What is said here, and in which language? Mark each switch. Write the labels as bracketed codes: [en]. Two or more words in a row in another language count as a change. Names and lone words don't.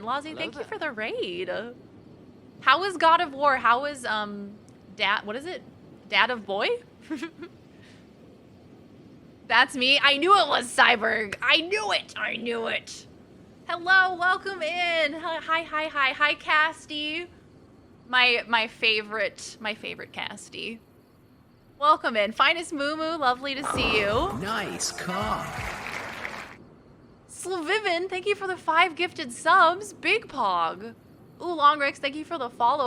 [en] Lozzie, thank you for the raid. How is God of War? How is, Dad, what is it? Dad of Boy? That's me. I knew it was Cyberg. I knew it. I knew it. Hello, welcome in. Hi, hi, hi, hi, Casty. My favorite Casty. Welcome in. Finest Moo Moo, lovely to see you. Nice car. Slavivin, thank you for the 5 gifted subs. Big Pog. Ooh, Longrex, thank you for the follow.